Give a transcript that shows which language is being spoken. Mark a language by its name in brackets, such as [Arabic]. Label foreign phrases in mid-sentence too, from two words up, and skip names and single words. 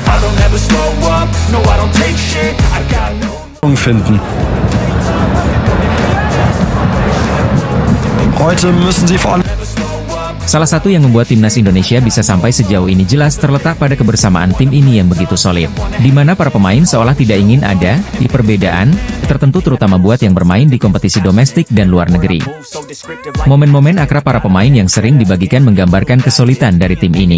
[English] I'll never slow up, no I don't take shit, I got no [German] finden. Heute müssen sie vor allem. [Indonesian] Salah satu yang membuat timnas Indonesia bisa sampai sejauh ini jelas terletak pada kebersamaan tim ini yang begitu solid. Di mana para pemain seolah tidak ingin ada di perbedaan tertentu, terutama buat yang bermain di kompetisi domestik dan luar negeri. Momen-momen akrab para pemain yang sering dibagikan menggambarkan kesulitan dari tim ini.